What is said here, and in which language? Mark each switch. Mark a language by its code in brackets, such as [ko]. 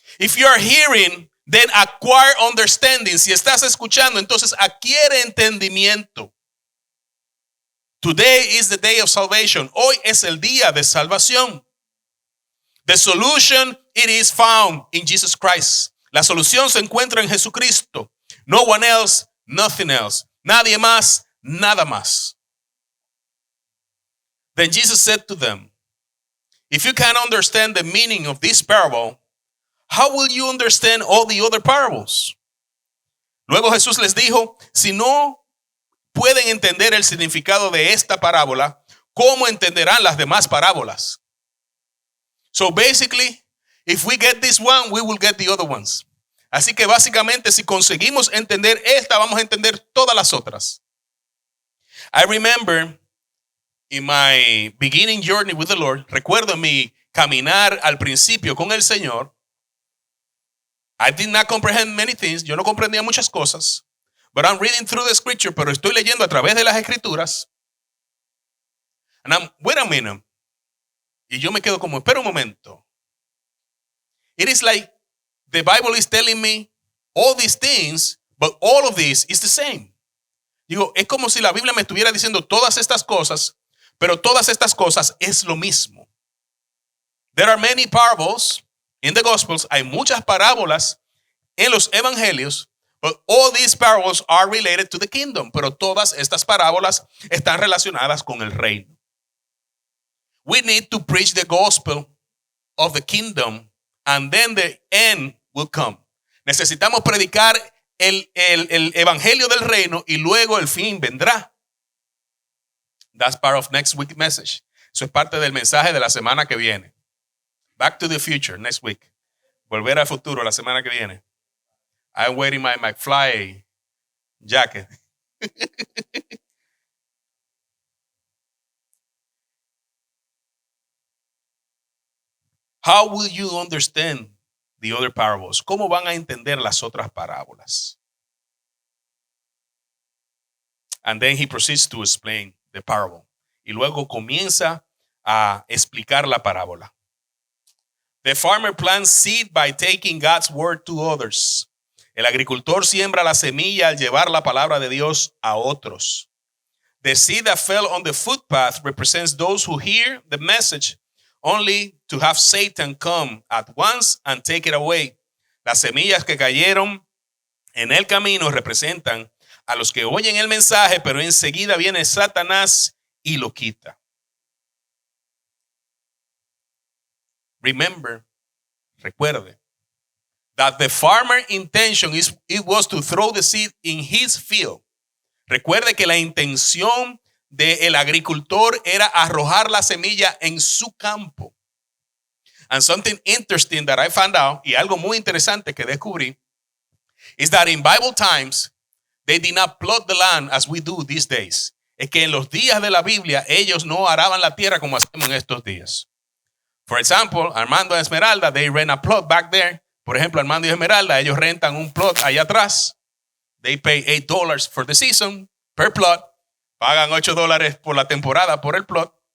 [en] If you are hearing, then acquire understanding. [es] Si estás escuchando, entonces adquiere entendimiento. [en] Today is the day of salvation. [es] Hoy es el día de salvación. [en] The solution, it is found in Jesus Christ. [es] La solución se encuentra en Jesucristo. [en] No one else, nothing else. [es] Nadie más, nada más. [en] Then Jesus said to them, if you can't understand the meaning of this parable, how will you understand all the other parables? [es] Luego Jesús les dijo, si no pueden entender el significado de esta parábola, ¿cómo entenderán las demás parábolas? [en] So basically, if we get this one, we will get the other ones. [es] Así que básicamente, si conseguimos entender esta, vamos a entender todas las otras. [en] I remember in my beginning journey with the Lord, [es] recuerdo mi caminar al principio con el Señor, [en] I did not comprehend many things. [es] Yo no comprendía muchas cosas. [en] But I'm reading through the scripture, [es] pero estoy leyendo a través de las escrituras. [en] And I'm, wait a minute. [es] Y yo me quedo como, espera un momento. [en] It is like the Bible is telling me all these things, but all of this is the same. [es] Digo, es como si la Biblia me estuviera diciendo todas estas cosas, pero todas estas cosas es lo mismo. [en] There are many parables in the Gospels. [es] Hay muchas parábolas en los evangelios. [en] But all these parables are related to the kingdom. [es] Pero todas estas parábolas están relacionadas con el reino. [en] We need to preach the gospel of the kingdom and then the end will come. [es] Necesitamos predicar el evangelio del reino y luego el fin vendrá. [en] That's part of next week's message. [es] Eso es parte del mensaje de la semana que viene. [en] Back to the future next week. [es] Volver al futuro la semana que viene. [en] I'm wearing my McFly jacket. How will you understand the other parables? [es] ¿Cómo van a entender las otras parábolas? [en] And then he proceeds to explain the parable. [es] Y luego comienza a explicar la parábola. [en] The farmer plants seed by taking God's word to others. [es] El agricultor siembra la semilla al llevar la palabra de Dios a otros. [en] The seed that fell on the footpath represents those who hear the message only to have Satan come at once and take it away. [es] Las semillas que cayeron en el camino representan a los que oyen el mensaje, pero enseguida viene Satanás y lo quita. [en] Remember, [es] recuerde, [en] that the farmer intention was to throw the seed in his field. [es] Recuerde que la intención del agricultor era arrojar la semilla en su campo. [en] And something interesting that I found out, [es] y algo muy interesante que descubrí, [en] is that in Bible times, they did not plot the land as we do these days. [es] Es que en los días de la Biblia, ellos no araban la tierra como hacemos en estos días. [en] For example, Armando y Esmeralda, they rent a plot back there. [es] Por ejemplo, Armando y Esmeralda, ellos rentan un plot allá atrás. [en] They pay $8 for the season per plot. [es] Pagan $8 por la temporada por el plot.